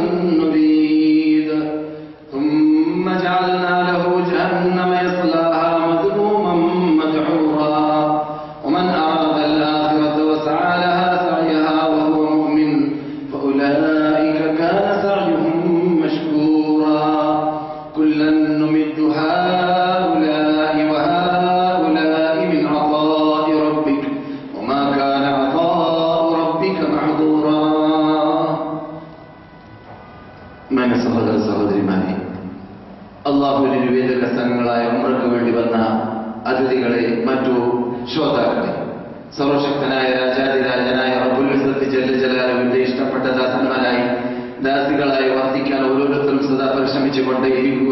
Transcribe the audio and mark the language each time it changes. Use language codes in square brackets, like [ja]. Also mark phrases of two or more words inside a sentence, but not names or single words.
[ar] نريد ثم جعلنا له جهنم يصلاها مذموما مدحورا ومن أراد الآخرة وسعى لها سعيها وهو مؤمن فأولئك كان سعيهم مشكورا كلا نمد هؤلاء وهؤلاء من عطاء ربك وما كان عطاء ربك محظورا. [ml] من സഹോദര സഹോദരിമാരെ, അല്ലാഹുവിന്റെ നിവേദക സംഘങ്ങളായ ഉംറയ്ക്ക് വേണ്ടി വന്ന അതിഥികളെ, മറ്റു ശ്രോതാക്കളെ, സർവശക്തനായ രാജാതിരാജനായ [ar] رب العزة جل جلاله [ml] ഇഷ്ടപ്പെട്ട ദാസന്മാരായി ദാസികളായി വർദ്ധിക്കാൻ ഓരോരുത്തരും സദാ പരിശ്രമിച്ചുകൊണ്ടേ ഇരിക്കുക.